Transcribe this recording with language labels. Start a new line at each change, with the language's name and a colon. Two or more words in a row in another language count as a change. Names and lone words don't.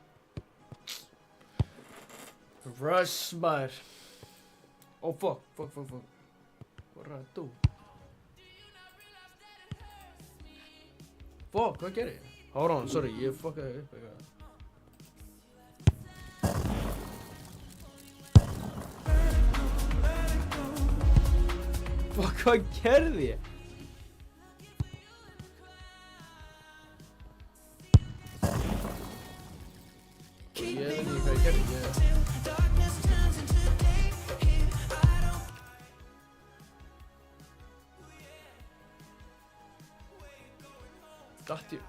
Icelandic: Rush maður.
English: Oh fuck. What did I do? Fuck,
Icelandic: hvað gerði ég?
English: Hold on, sorry,
Icelandic: ég fuckaði upp eitthvað. Fuck, hvað gerði ég? Ég veit ekki hvað ég gerði, Datt ég.